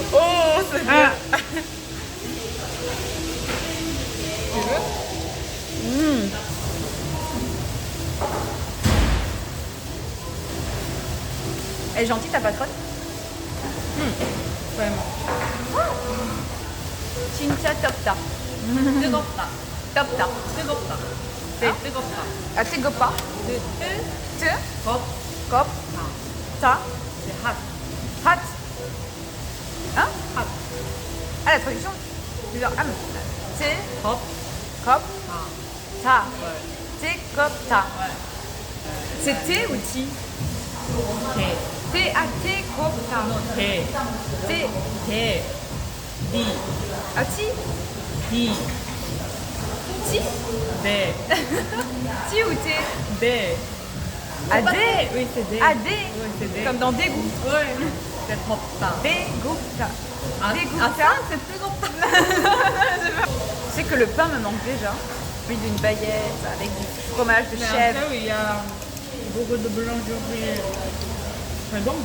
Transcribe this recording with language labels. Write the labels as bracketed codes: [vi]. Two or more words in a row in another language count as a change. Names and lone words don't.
[fr] Oh, c'est bien. Ah. Tu veux? Elle est gentille ta patronne? Vraiment. [ko] 진짜 덥다. 뜨겁다. 덥다. 뜨겁다. 네, 뜨겁다. 아, 뜨겁다. 뜨? 겁. 겁? 자? [fr] C'est hot. Hot. Hein? Hot. Ah, la traduction? C'est genre, c'est [ko] 겁. [fr] cop, Ah. ta. Ouais. C'est cop, ta. Ouais. C'est T ou T? [ko] 대. [fr] T, ah, T, cop, ta. [ko] 대. [fr] T, [ko] 대. 디. [fr] ah, T? [ko] 디. [fr] T? [ko] 네. [fr] T ou T? [ko] 네. [fr] Ah, D? Oui, c'est des. Ah, D? Oui, c'est des. Comme dans dégoût. Ouais. C'est 덥다. Dégoût. Ah, Dégoût. ah, ça, c'est 뜨겁다. le pain me manque déjà. Puis d'une baguette avec du fromage de Mais chèvre. après, il y a beaucoup de boulangeries très bonnes.